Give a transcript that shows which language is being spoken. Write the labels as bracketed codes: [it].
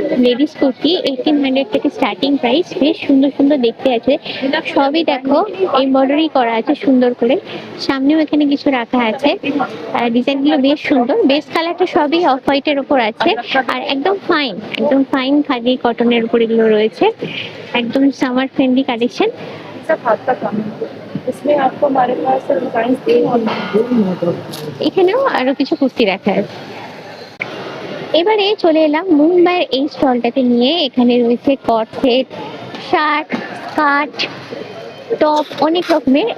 [bn] Ladies kurti 1800 থেকে starting price. বেশ সুন্দর সুন্দর দেখতে আছে, সবই দেখো এমব্রয়ডারি করা আছে সুন্দর করে। সামনেও এখানে কিছু রাখা আছে। ডিজাইনগুলো বেশ সুন্দর। বেস কালারটা সবই অফ হোয়াইটের উপর আছে, আর একদম ফাইন খাদি কটনের উপর এগুলো রয়েছে। একদম সামার ফ্রেন্ডলি কালেকশন। [hi] सब आपका कम है। इसमें आपको हमारे पास डिजाइन [bn] এখানেও আরো কিছু কুর্তি রাখা আছে। এবারে চলে এলাম মুম্বাইয়ের এই স্টলটাতে নিয়ে। এখানে রয়েছে কট সেট, শার্ট, স্কার্ট, টপ অনেক রকমের।